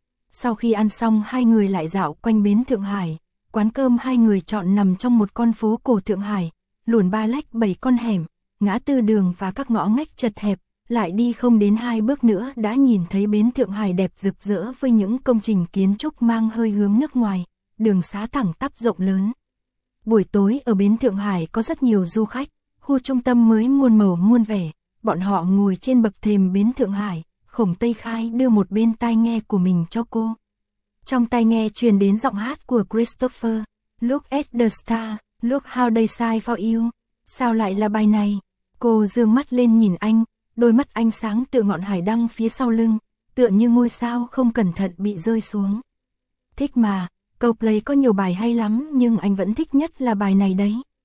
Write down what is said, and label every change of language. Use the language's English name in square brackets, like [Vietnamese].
[Vietnamese] Sau khi ăn xong hai người lại dạo quanh bến Thượng Hải, quán cơm hai người chọn nằm trong một con phố cổ Thượng Hải, luồn ba lách bảy con hẻm, ngã tư đường và các ngõ ngách chật hẹp, lại đi không đến hai bước nữa đã nhìn thấy bến Thượng Hải đẹp rực rỡ với những công trình kiến trúc mang hơi hướng nước ngoài, đường xá thẳng tắp rộng lớn. Buổi tối ở bến Thượng Hải có rất nhiều du khách, khu trung tâm mới muôn màu muôn vẻ, bọn họ ngồi trên bậc thềm bến Thượng Hải. Khổng Tây Khai đưa một bên tai nghe của mình cho cô. Trong tai nghe truyền đến giọng hát của Christopher. [English] Look at the star, look how they shine for you. [Vietnamese] Sao lại là bài này? Cô dương mắt lên nhìn anh, đôi mắt ánh sáng tựa ngọn hải đăng phía sau lưng, tựa như ngôi sao không cẩn thận bị rơi xuống. Thích mà, Coldplay có nhiều bài hay lắm nhưng anh vẫn thích nhất là bài này đấy.